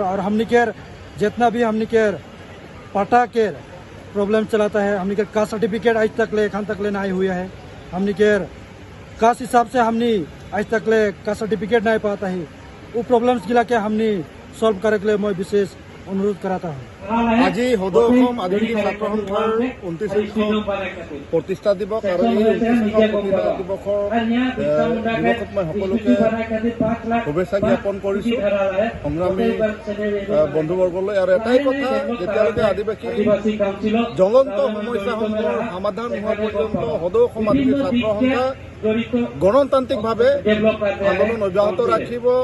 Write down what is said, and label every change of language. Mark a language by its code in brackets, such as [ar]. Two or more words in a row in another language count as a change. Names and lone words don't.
[sck] और हमने के जितना भी हमने के पाटा के प्रॉब्लम चलाता है, हमने के [en] caste certificate [sck] आज तक ले खान तक ले नहीं हुआ है। हमने के कास्ट हिसाब से हमने आज तक ले [en] caste certificate [sck] नहीं पाता है, वो प्रॉब्लम्स गिला के हमने सल्व करे के लिए मैं विशेष अनुरोध कराता हूँ। [as] আজি সদৌ অসম আদিবাসী ছাত্ৰ সন্থাৰ 29তম প্ৰতিষ্ঠা দিৱস আৰু এই 29তম প্ৰতিষ্ঠা দিৱসৰ দিৱসত মই সকলোকে শুভেচ্ছা জ্ঞাপন কৰিছোঁ সংগ্ৰামী বন্ধুবৰ্গলৈ। আৰু এটাই কথা, যেতিয়ালৈকে আদিবাসী জ্বলন্ত সমস্যাসমূহৰ সমাধান হোৱা পৰ্যন্ত সদৌ অসম আদিবাসী ছাত্ৰ সন্থা গণতান্ত্ৰিকভাৱে আন্দোলন অব্যাহত ৰাখিব।